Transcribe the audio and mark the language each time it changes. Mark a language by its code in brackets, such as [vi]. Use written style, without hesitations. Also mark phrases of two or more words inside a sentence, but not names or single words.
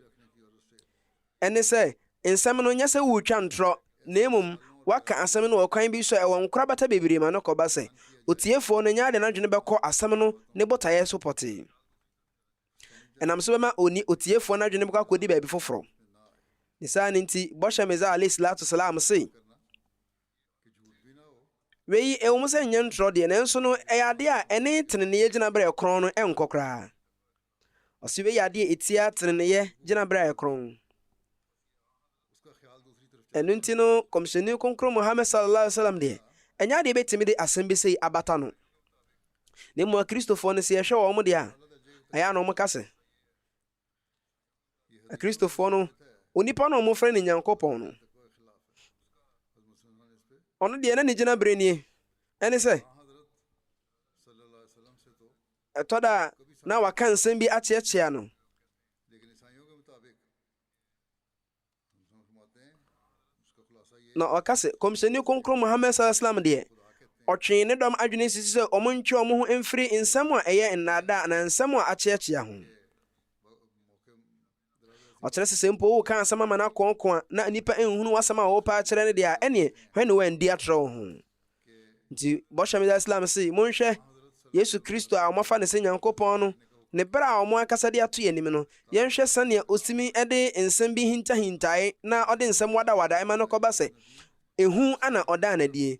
[ak] Ɛne sɛ nsɛm no nyɛ sɛ woretwa ntorɔ, na mmom waka asɛm no wɔ kwan bi so a ɛwɔ nkorabata bebree ma no kɔba sɛ otiefoɔ no nyɛ ade n'adwene bɛkɔ asɛm no ne botaeɛ so pɔtee. Ɛnam so bɛma otiefoɔ n'adwene bɛkɔ akɔdi baabi foforɔ. Ne saa ne nti bɔhyɛ Meza [ar] عليه الصلاة السلام [ak] se, wei ɛwɔ mu sɛ nyɛ ntorɔ deɛ, nanso no ɛyɛ ade a ɛne teneneɛ gyinabere ɛkorɔn no ɛnkɔ koraa. Ɔse wei yɛ ade a ɛtia teneneɛ gyinabere ɛkorɔn. Ɛno nti no kɔmhyɛni kronkron Muhammad [ar] صلى الله عليه وسلم [ak] deɛ ɛnyɛ ade bɛtumi de asɛm bi sɛ abata no. Na mmom akristofoɔ no sɛ yɛhwɛ wɔn mo deɛ a, ɛyɛ na ɔmo ka sɛ akristofoɔ no onipa no ɔmo frɛ ne Nyankopɔn no, ɔno deɛ na ne gyinabere nie, ɛne sɛ ɛtɔ da na waka nsɛm bi akyeakyea no, na ɔka sɛ kɔmhyɛni kronkron Muhammad [ar] صلى الله عليه وسلم [ak] deɛ ɔtwee ne dɔm adwene sisi sɛ ɔmo ntwe ɔmo ho mfiri nsɛm a ɛyɛ nnaadaa na nsɛm a akyeakyea ho. Ɔkyerɛ sɛ sɛ mpo woka asɛm ama no akɔnkɔn a na nnipa nhunu w'asɛm a wɔpa akyerɛ no deɛ a, ɛneɛ hwɛ ne wandi atorɔ wo ho. Nti bɔhyɛ Meda Islam se monhwɛ Yesu Kristo a ɔmafa ne sɛ Nyankopɔn no, ne berɛ a ɔmo ankasa de ato yɛnim no, yɛnhwɛ sɛnea osimi de nsɛm bi hintahintae na ɔde nsɛm wadawada ɛma no kɔba sɛ ehu ana ɔda anadie.